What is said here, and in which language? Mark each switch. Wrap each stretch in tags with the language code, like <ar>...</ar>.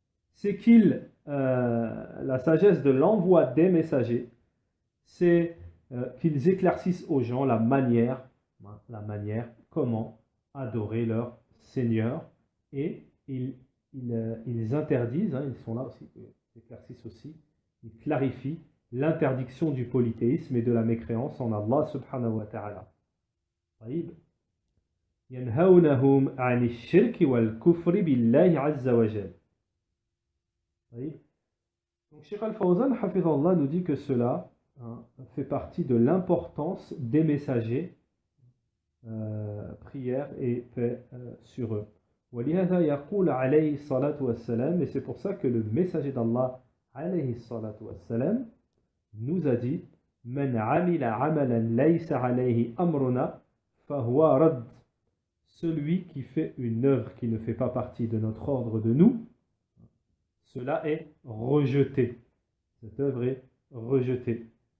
<fr>c'est la sagesse de l'envoi des messagers, c'est qu'ils éclaircissent aux gens la manière, comment adorer leur Seigneur, et ils interdisent, ils sont là aussi, ils éclaircissent aussi, ils clarifient l'interdiction du polythéisme et de la mécréance en Allah subhanahu wa ta'ala.</fr> <ar>ينهونهم عن الشرك والكفر بالله عز وجل.</ar> <fr>Donc Cheikh Al-Fawzan hafizahullah nous dit que cela fait partie de l'importance des messagers, prière et paix sur eux.</fr> <ar>ولهذا يقول عليه الصلاة والسلام,</ar> <fr>et c'est pour ça que le messager d'Allah عليه الصلاة والسلام nous a dit</fr> <ar>من عمل عملا ليس عليه أمرنا فهو رد.</ar> <fr>Celui qui fait une œuvre qui ne fait pas partie de notre ordre de nous, cela est rejeté. Cette œuvre est rejetée.</fr>